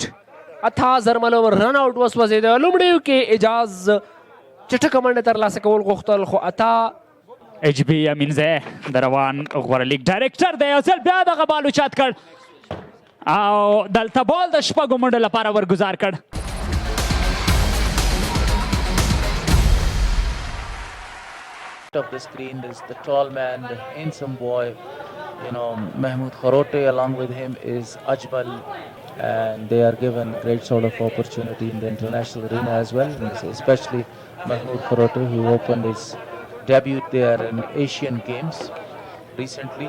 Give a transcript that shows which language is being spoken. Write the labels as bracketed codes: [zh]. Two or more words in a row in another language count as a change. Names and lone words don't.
[ps] اتا زرملو [en] run out [ps] وسوځېد. لومړیو کې اجاز چټکه منډه ترلاسه کول غوښتل، خو اتا ایچ بي امینزی د روان غوره [en] league director [ps] دی. یو ځل بیا دغه بال اوچت کړ او دلته بال د شپږو منډو لپاره ورګزار کړ. [en] Of the screen is the tall man, the handsome boy, Mahmoud Kharote. Along with him is Ajmal, and they are given great sort of opportunity in the international arena as well, especially Mahmoud Kharote, who opened his debut there in Asian Games recently.